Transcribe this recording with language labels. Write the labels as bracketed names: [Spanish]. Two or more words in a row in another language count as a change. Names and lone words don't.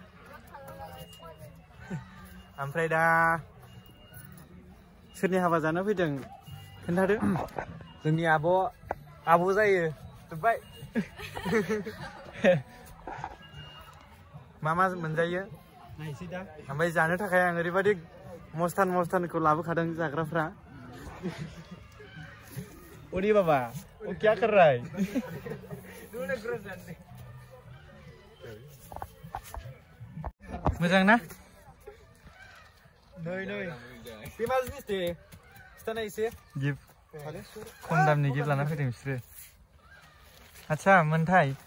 [Bodo] ओमफ्राय दा सोरनि हाबा जानो फैदों खोन्थादो जोंनि आब' जायो जोब्बाय मा मोनजायो नायसै दा ओमफ्राय जानो थाखाय आं ओरैबायदि मस्तानखौ लाबोखादों जाग्राफ्रा ओरै बाबा [Hindi] ओ क्या कर रहा है [Bodo] मोजां ना नै बे मा जिनिस दे खिथानाय एसे गिफ्ट खम दामनि गिफ्ट लाना फैदों बिसोरो आच्छा मोनथाय